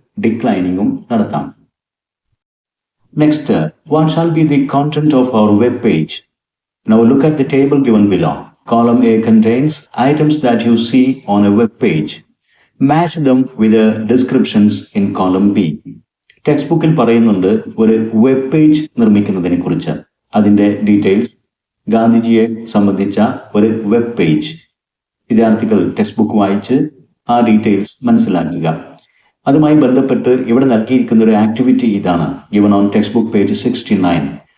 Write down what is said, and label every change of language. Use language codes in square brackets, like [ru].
[ml] ഡിക്ലൈനിങ്ങും നടത്താം. [en] Next, what shall be the content of our web page? Now look at the table given below. Column A contains items that you see on a web page. Match them with the descriptions in column B. [ml] Text ബുക്കിൽ പറയുന്നുണ്ട് ഒരു web page നിർമ്മിക്കുന്നതിനെ കുറിച്ച്. അതിൻ്റെ details, ഗാന്ധിജിയെ സംബന്ധിച്ച ഒരു web page. വിദ്യാർത്ഥികൾ text book വായിച്ച് ആ ഡീറ്റെയിൽസ് മനസ്സിലാക്കുക. അതുമായി ബന്ധപ്പെട്ട് ഇവിടെ നൽകിയിരിക്കുന്ന ഒരു ആക്ടിവിറ്റി ഇതാണ്. [en] Given on textbook page 69.